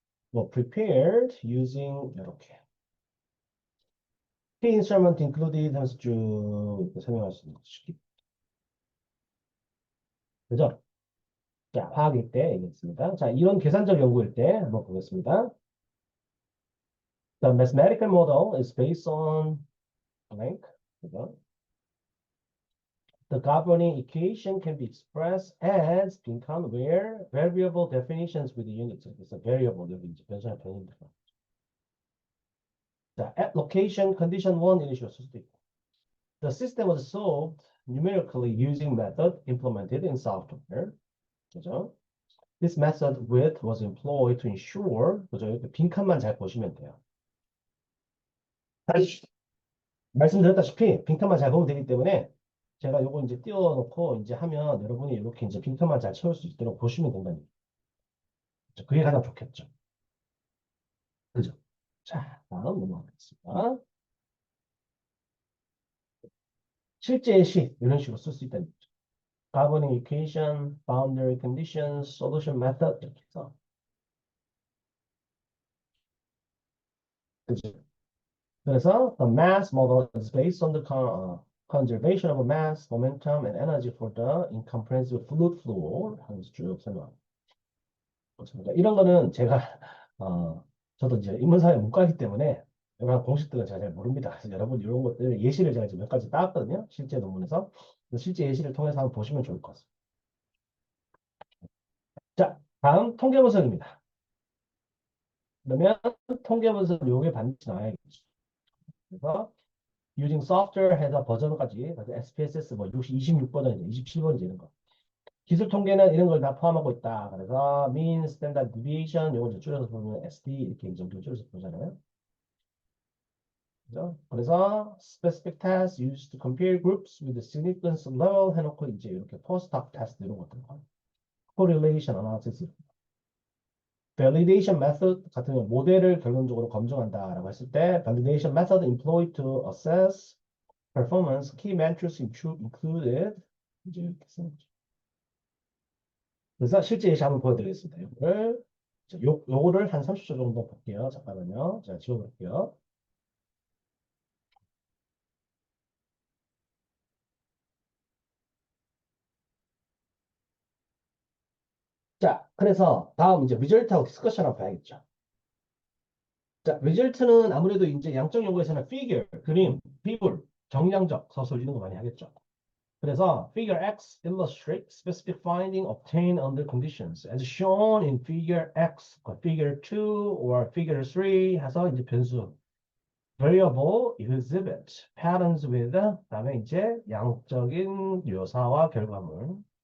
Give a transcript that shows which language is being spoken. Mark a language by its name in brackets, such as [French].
[Korean] 뭐 [English] prepared using [Korean] 이렇게 [English] key instrument included [Korean] 하면서 쭉 이렇게 설명할 수 있는 거죠. 그죠? 자, 화학일 때 얘기했습니다. 자, 이런 계산적 연구일 때 한번 보겠습니다. [English] The mathematical model is based on blank. [Korean] 그죠? [English] The governing equation can be expressed as 빈칸 where variable definitions with the units. [Korean] 그래서 variable 여기 이제 변수나 변인 들어. 자, [English] at location condition 1 [Korean] 이런 식으로 쓸 수도 있고. [English] The system was solved numerically using method implemented in software. [Korean] 그죠? [English] This method with was employed to ensure. [Korean] 그죠? 이렇게 빈칸만 잘 보시면 돼요. 말씀드렸다시피 빈칸만 잘 보면 되기 때문에 제가 요거 이제 띄워놓고 이제 하면 여러분이 이렇게 이제 빈칸만 잘 채울 수 있도록 보시면 된다는 거죠. 그게 가장 좋겠죠. 그죠? 자, 다음 넘어가겠습니다. 실제 시 이런 식으로 쓸 수 있다는 거죠. [English] governing equation, boundary conditions, solution method [Korean] 이렇게 해서 그죠? 그래서 [English] the mass model is based on the conservation of mass, momentum, and energy for the incomprehensible fluid flow [Korean] 하면서 쭉 설명합니다. 그렇습니다. 이런 거는 제가 저도 이제 인문사회 문과이기 때문에 이런 공식들은 제가 잘 모릅니다. 그래서 여러분 이런 것들 예시를 제가 지금 몇 가지 따왔거든요. 실제 논문에서. 실제 예시를 통해서 한번 보시면 좋을 것 같습니다. 자, 다음 통계 분석입니다. 그러면 통계 분석 요게 반드시 나와야겠죠. 그래서 [English] using software [Korean] 해서 버전까지 그래서 SPSS 뭐 26버전이죠. 27번이죠. 이런 거. 기술 통계는 이런 걸 다 포함하고 있다. 그래서 mean, standard deviation 요걸 이제 줄여서 보면 SD 이렇게 이 정도 줄여서 보잖아요. 그죠? 그래서 [English] specific tests used to compare groups with the significance level [Korean] 해놓고 이제 이렇게 [English] post-hoc test 이런 것들 correlation analysis validation method [Korean] 같은 경우 모델을 결론적으로 검증한다라고 했을 때 [English] validation method employed to assess performance key metrics included [Korean] 이제 이렇게 쓰는 거죠. 그래서 실제 예시 한번 보여드리겠습니다. 요거를 한 30초 정도 볼게요. 잠깐만요. 제가 지워볼게요. 자, 그래서 다음 이제 리절트하고 디스커션 한번 봐야겠죠. 자, 리절트는 아무래도 이제 양적 연구에서는 figure, 그림, 비율, 정량적, 서술 이런 거 많이 하겠죠. 그래서 [English] figure X illustrate specific finding obtained under conditions as shown in figure X, figure 2 or figure 3 [Korean] 해서 이제 변수 [English] variable exhibit patterns with [Korean] 그다음에 이제 양적인 묘사와 결과물.